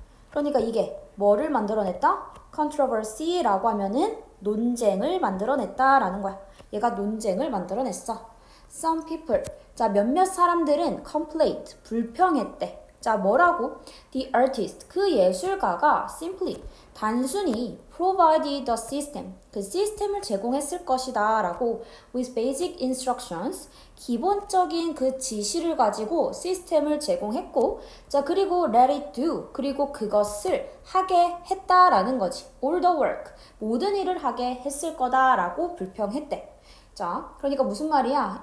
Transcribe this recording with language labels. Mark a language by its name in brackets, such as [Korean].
[Korean] 그러니까 이게 뭐를 만들어냈다? controversy라고 하면은 논쟁을 만들어냈다라는 거야. 얘가 논쟁을 만들어냈어. [English] Some people. [Korean] 자, 몇몇 사람들은 [English] complained. [Korean] 불평했대. 자, 뭐라고? [English] The artist. [Korean] 그 예술가가 [English] simply. [Korean] 단순히 [English] provided the system. [Korean] 그 시스템을 제공했을 것이다 라고 [English] with basic instructions. [Korean] 기본적인 그 지시를 가지고 시스템을 제공했고 자, 그리고 [English] let it do. [Korean] 그리고 그것을 하게 했다라는 거지. [English] all the work. [Korean] 모든 일을 하게 했을 거다라고 불평했대. 자, 그러니까 무슨 말이야?